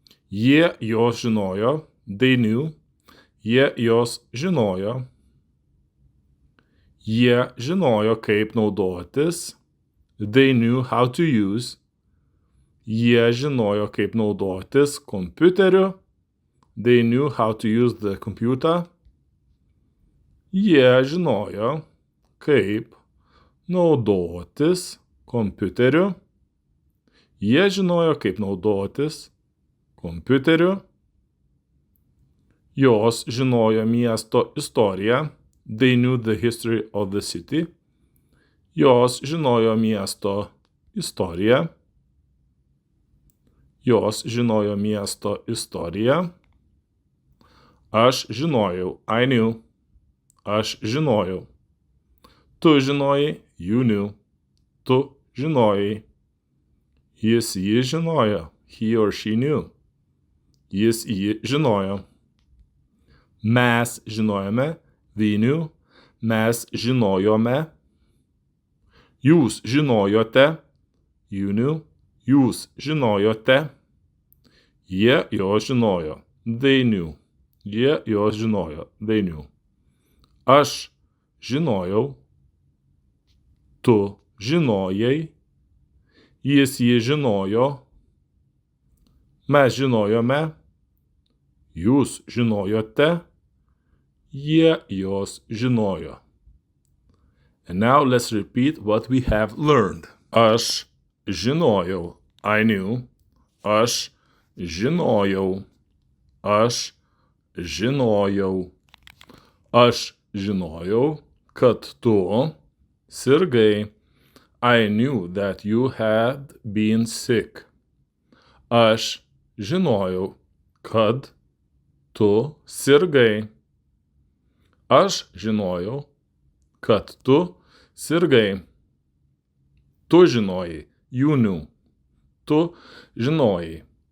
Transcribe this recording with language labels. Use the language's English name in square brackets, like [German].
[Lithuanian] Jie jos žinojo. [English] They knew. [Lithuanian] Jie jos žinojo. Jie žinojo, kaip naudotis. [English] They knew how to use. [Lithuanian] Jie žinojo, kaip naudotis kompiuteriu. [English] They knew how to use the computer. [Lithuanian] Jie žinojo, kaip naudotis kompiuteriu. Jie žinojo, kaip naudotis kompiuteriu. Jos žinojo miesto istoriją. [English] They knew the history of the city. [Lithuanian] Jos žinojo miesto istoriją. Jos žinojo miesto istoriją. Aš žinojau. [English] I knew. [Lithuanian] Aš žinojau. Tu žinojai. [English] You knew. [Lithuanian] Tu žinojai. Jis ji žinojo. [English] He or she knew. [Lithuanian] Jis ji žinojo. Mes žinojome. [English] We knew. [Lithuanian] Mes žinojome. Jūs žinojote. [English] You knew. [Lithuanian] Jūs žinojote. Jie jos žinojo. [English] They knew. [Lithuanian] Jie jos žinojo. They knew. Aš žinojau. Tu žinojai. Jis ji žinojo. Mes žinojome. jūs žinojote, jie jos žinojo. [English] And now let's repeat what we have learned. [Lithuanian] Aš žinojau, [English] I knew. [Lithuanian] Aš žinojau, aš žinojau. Aš žinojau, kad tu sirgai. [English] I knew that you had been sick. [Lithuanian] Aš žinojau, kad tu sirgai. Aš žinojau, kad tu sirgai. Tu žinojai, [English] you knew. [Lithuanian] Tu žinojai.